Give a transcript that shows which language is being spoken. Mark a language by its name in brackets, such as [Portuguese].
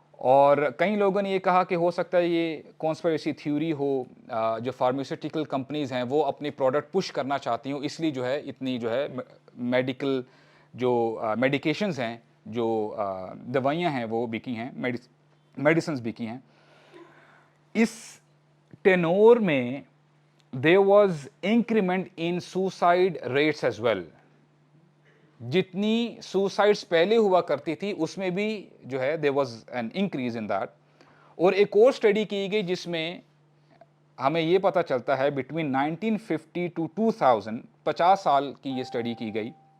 [Urdu] اور کئی لوگوں نے یہ کہا کہ ہو سکتا ہے یہ کانسپریسی تھیوری ہو, جو فارماسیوٹیکل کمپنیز ہیں وہ اپنی پروڈکٹ پش کرنا چاہتی ہوں, اس لیے جو ہے اتنی جو ہے میڈیکل جو میڈیکیشنز ہیں, جو دوائیاں ہیں وہ بکی ہیں, میڈیسنز بکی ہیں. اس ٹینور میں [English] there was increment in suicide rates as well. [Urdu] جتنی سوسائڈس پہلے ہوا کرتی تھی اس میں بھی جو ہے [English] there was an increase in that. [Urdu] اور ایک اور اسٹڈی کی گئی جس میں ہمیں یہ پتہ چلتا ہے [English] between 1950 to 2000, [Urdu] 50 سال کی یہ اسٹڈی کی گئی.